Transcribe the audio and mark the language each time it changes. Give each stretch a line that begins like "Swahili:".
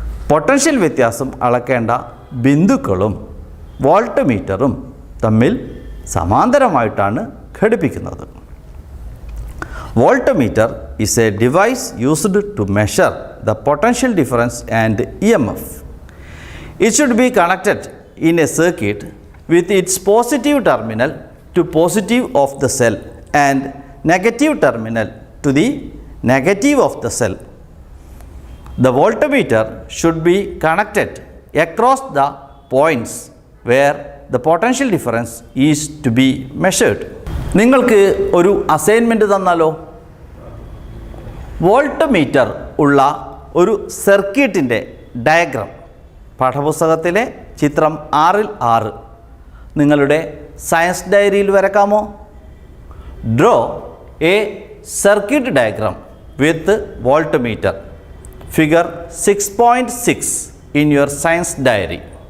Malayalam: Potential വ്യത്യാസം അളക്കേണ്ട ബിന്ദുക്കളും volt മീറ്ററും തമ്മിൽ സമാന്തരമായിട്ടാണ് ഘടിപ്പിക്കുന്നത്.
English: Voltmeter is a device used to measure the potential difference and EMF. It should be connected in a circuit with its positive terminal to positive of the cell and negative terminal to the negative of the cell. The voltmeter should be connected across the points where the potential difference is to be measured.
Malayalam: നിങ്ങൾക്ക് ഒരു assignment തന്നാലോ? Volt meter ഉള്ള ഒരു സർക്യൂട്ടിൻ്റെ diagram പാഠപുസ്തകത്തിലെ ചിത്രം 6 നിങ്ങളുടെ science ഡയറിയിൽ വരക്കാമോ?
English: Draw a circuit diagram with volt meter, figure 6.6 in your science diary.